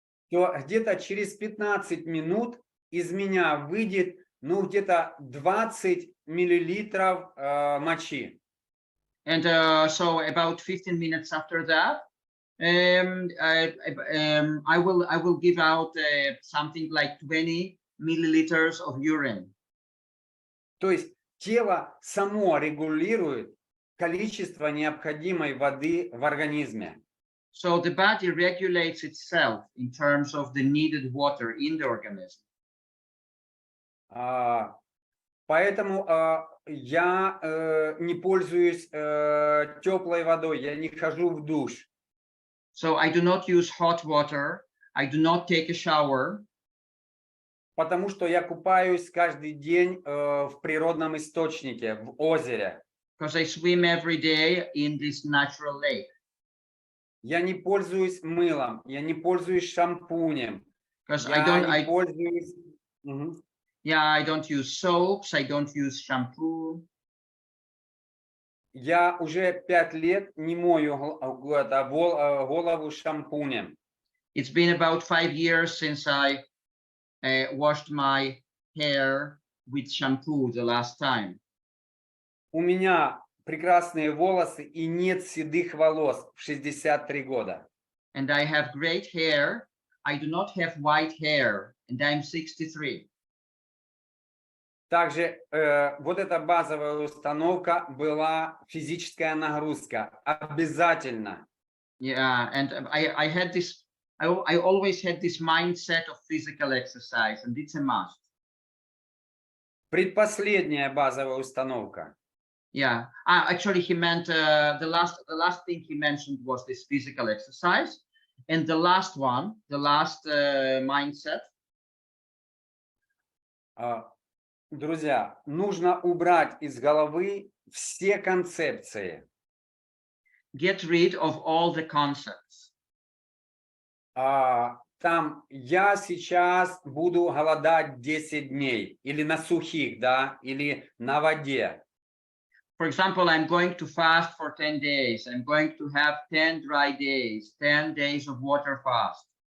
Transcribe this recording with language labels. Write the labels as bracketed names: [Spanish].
[Russian] то где-то через 15 минут из меня выйдет где-то 20 миллилитров мочи. [English] And so about 15 minutes after that, I will give out something like 20 milliliters of urine. [Russian] То есть тело само регулирует количество необходимой воды в организме. [English] So the body regulates itself in terms of the needed water in the organism. [Russian] Поэтому я не пользуюсь теплой водой, я не хожу в душ. [English] So I do not use hot water. I do not take a shower. [Russian] Потому что я купаюсь каждый день в природном источнике, в озере. [English] Because I swim every day in this natural lake. [Russian] Я не пользуюсь мылом, я не пользуюсь шампунем. [English] Because [Russian] Я не пользуюсь... [English] Yeah, I don't use soaps. I don't use shampoo. [Russian] Я уже 5 лет не мою голову шампунем. [English] It's been about 5 years since I washed my hair with shampoo the last time. [Russian] У меня прекрасные волосы и нет седых волос в 63 года. [English] And I have great hair. I do not have white hair, and I'm 63. [Russian] Также вот эта базовая установка была физическая нагрузка. Обязательно. [English] Yeah, and I had this, I always had this mindset of physical exercise, and it's a must. [Russian] Предпоследняя базовая установка. [English] Yeah, actually he meant the last thing he mentioned was this physical exercise, and the last one, the last mindset. [Russian] Друзья, нужно убрать из головы все концепции. [English] Get rid of all the concepts. [Russian] Там я сейчас буду голодать 10 дней, или на сухих, да, или на воде. [English] For example, I'm going to fast for 10 days. I'm going to have 10 dry days, 10 days of water fast.